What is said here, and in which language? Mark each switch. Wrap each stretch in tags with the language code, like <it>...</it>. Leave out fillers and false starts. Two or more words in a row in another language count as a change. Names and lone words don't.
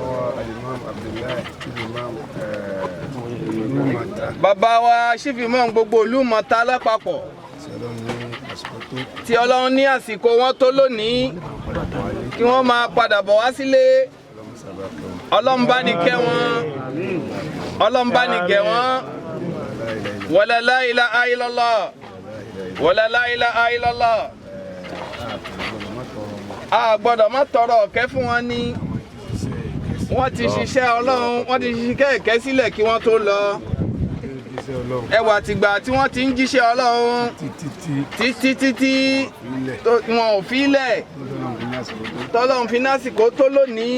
<yo>Bàbá wa Chief Imam gbogbo ìlú Imota lápapọ̀. Tí Ọlọ́run ní àsìkò wọn tó lónìí kí wọ́n máa padà bọ̀ wá sílé. Ọlọ́run bá ní kẹ́ wọn. Ọlọ́run bá ní kẹ́ wọn.</yo> <ar>ولا لا إله إلا الله. ولا لا إله إلا الله.</ar> <yo>A gbọ́dọ̀ má tọrọ ọ̀kẹ́ fún wọn ní. Wọ́n ti ṣiṣẹ́ Ọlọ́run, wọ́n ti ṣiṣẹ́ ẹ̀kẹ́ sílẹ̀ kí wọ́n tó lọ. Ẹwà tìgbà tí wọ́n ti ń jíṣẹ́ Ọlọ́run títí wọn ò fílẹ̀. Tọ́lọ́run fi násìkò tó lónìí.</yo>